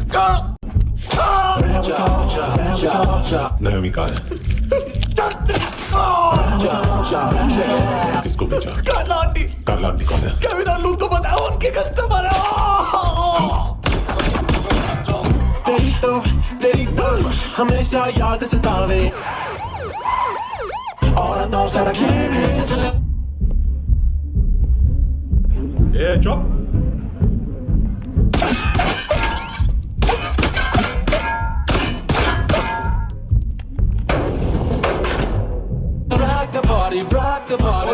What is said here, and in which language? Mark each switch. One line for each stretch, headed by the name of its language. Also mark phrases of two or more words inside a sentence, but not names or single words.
Hindi: नायोमी कहाँ है? किसको भेजा? कार्ला आंटी। कार्ला आंटी कौन है? केविन और लूक को बताओ, उनके कस्टमर है। तेरी तो हमेशा याद सतावे।
English: All I know is that I came here to live.
Hindi: ए चुप।
English: Rock the party.